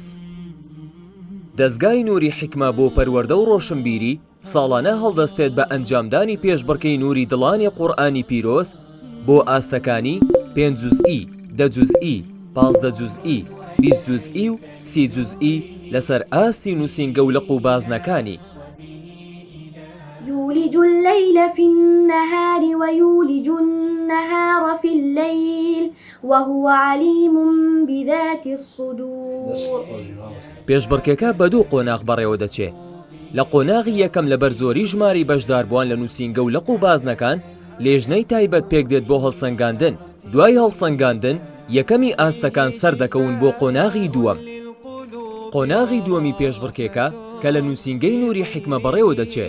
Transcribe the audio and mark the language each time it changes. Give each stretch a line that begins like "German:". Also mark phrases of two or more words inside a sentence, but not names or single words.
Central Kurdish: دەستگای نووری حکمە بۆ پەروەردە و ڕۆشنبیری ساڵانە هەڵدەستێت بە ئەنجامدانی پێشبڕکەی نووری دڵانی قورئانی پیرۆز بۆ ئاستەکانی 5 جوزئی، 10 جوزئی، 15 جوزئی، 20 جوزئی و 30 جوزئی لەسەر ئاستی نووسینگە و لەق و بازنەکانی.
Arabic: يولج الليل في النهار ويولج النهار في الليل وهو عليم بذات الصدور.
Central Kurdish: پێشبڕکێکە بە دوو قۆناغ بەڕێوە دەچێت. لە قۆناغی یەکەم لەبەر زۆری ژماری بەشداربووان لە نووسینگە و لەق و بازنەکان لێژنەی تایبەت پێک دێت بۆ هەڵسەنگاندن. دوای هەڵسەنگاندن یەکەمی ئاستەکان سەر دەکەون بۆ قۆناغی دووەم. قۆناغی دووەمی پێشبڕکێکە کە لە نووسینگەی نووری حکمە بەڕێوە دەچێت.